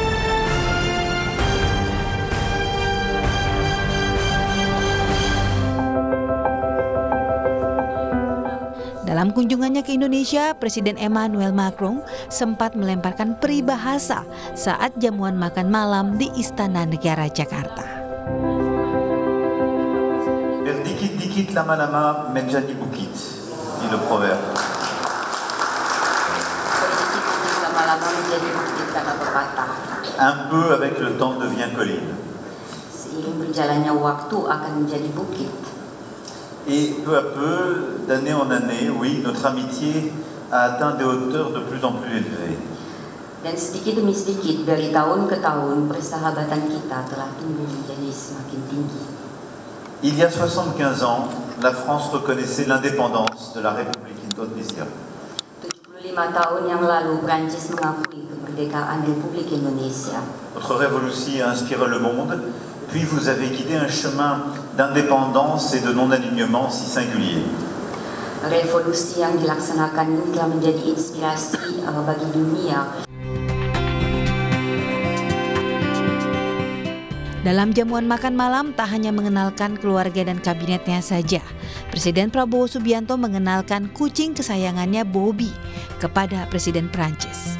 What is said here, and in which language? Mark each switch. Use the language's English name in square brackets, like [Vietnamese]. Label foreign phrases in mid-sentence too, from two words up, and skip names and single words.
[Indonesian] Dalam kunjungannya ke Indonesia, Presiden Emmanuel Macron sempat melemparkan peribahasa saat jamuan makan malam di Istana Negara Jakarta. Dikit lama-lama menjadi bukit, [French] dit le proverbe. [Indonesian] Lama-lama menjadi bukit kata pepatah. [French] Un peu avec le temps devient colline. [Indonesian] Seiring berjalannya waktu akan menjadi bukit. [French] Et peu à peu, d'année en année, oui, notre amitié a atteint des hauteurs de plus en plus élevées. [Indonesian] Dan sedikit demi sedikit dari tahun ke tahun persahabatan kita telah tumbuh menjadi semakin tinggi. [French] Il y a 75 ans, la France reconnaissait l'indépendance de la République Indonésia. [Indonesian] 75 tahun yang lalu Prancis mengakui kemerdekaan Republik Indonesia. [French] Votre rêve aussi a inspiré le monde, puis vous avez guidé un chemin d'indépendance et de non-alignement si singulier. [Indonesian] Revolusi yang dilaksanakan ini telah menjadi inspirasi bagi dunia. Dalam jamuan makan malam tak hanya mengenalkan keluarga dan kabinetnya saja, Presiden Prabowo Subianto mengenalkan kucing kesayangannya Bobby kepada Presiden Prancis.